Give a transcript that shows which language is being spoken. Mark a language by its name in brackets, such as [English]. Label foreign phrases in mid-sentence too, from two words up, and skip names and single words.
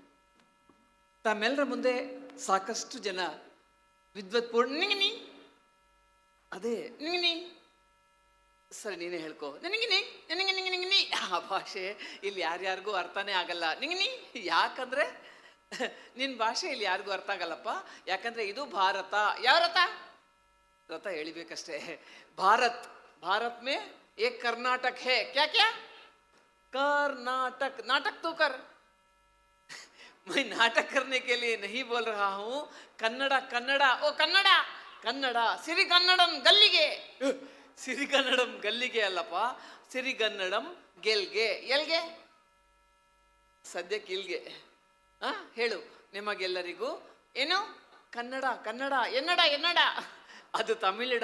[Kannada] ತಮ್ಮೆಲ್ಲರ ಮುಂದೆ ಸಾಕಷ್ಟು ಜನ ವಿದ್ವತ್ಪೂರ್ಣ ನಿಂಗಿನಿ, ಅದೇ ನಿಂಗಿನಿ, ಸರಿ ನೀನೇ ಹೇಳ್ಕೊ, ನಿಂಗಿನಿ ನಿಂಗಿ ನಿಂಗಿ ನಿಂಗಿನಿ. ಆ ಭಾಷೆ ಇಲ್ಲಿ ಯಾರ್ಯಾರಿಗೂ ಅರ್ಥನೇ ಆಗಲ್ಲ. ನಿಂಗಿನಿ ಯಾಕಂದ್ರೆ ನಿನ್ನ ಭಾಷೆ ಇಲ್ಲಿ ಯಾರಿಗೂ ಅರ್ಥ ಆಗಲ್ಲಪ್ಪ. ಯಾಕಂದ್ರೆ ಇದು ಭಾರತ. ಯಾವ ರಥ? ರಥ ಎಳಿಬೇಕಷ್ಟೇ. [Hindi] भारत, भारत में एक कर्नाटक है. क्या क्या? कर्नाटक. नाटक तो कर. मैं नाटक करने के लिए नहीं बोल रहा हूं. [Kannada] ಕನ್ನಡ ಕನ್ನಡ ಓ ಕನ್ನಡ ಕನ್ನಡ ಸಿರಿಗನ್ನಡಂ ಗಲ್ಲಿಗೆ. ಸಿರಿಗನ್ನಡಂ ಗಲ್ಲಿಗೆ ಅಲ್ಲಪ್ಪ, ಸಿರಿಗನ್ನಡಂ ಗೆಲ್ಗೆ. ಎಲ್ಗೆ? ಸದ್ಯಕ್ಕೆ ಇಲ್ಗೆ. ಹೇಳು ನಿಮಗೆಲ್ಲರಿಗೂ. ಏನು? ಕನ್ನಡ ಕನ್ನಡ. [Tamil] என்னடா என்னடா [Kannada] ಅದು ತಮಿಳಡ.